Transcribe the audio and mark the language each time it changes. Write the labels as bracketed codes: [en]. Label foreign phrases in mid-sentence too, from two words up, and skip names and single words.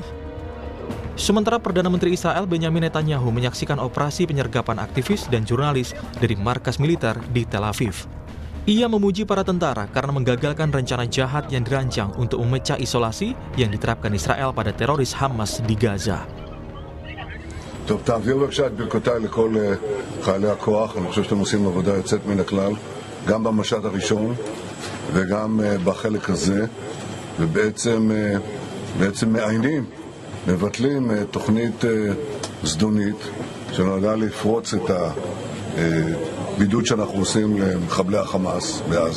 [id] Sementara Perdana Menteri Israel Benjamin Netanyahu menyaksikan operasi penyergapan aktivis dan jurnalis dari markas militer di Tel Aviv. Ia memuji para tentara karena menggagalkan rencana jahat yang dirancang untuk memecah isolasi yang diterapkan Israel pada teroris Hamas di Gaza. [he] טוב, תעבירו בבקשה את ברכותיי לכל חיילי הכוח. אני חושב שאתם עושים עבודה יוצאת מן הכלל, גם במשט הראשון וגם בחלק הזה, ובעצם מעיינים, מבטלים תוכנית זדונית שנועדה לפרוץ את הבידוד שאנחנו עושים למחבלי החמאס בעזה.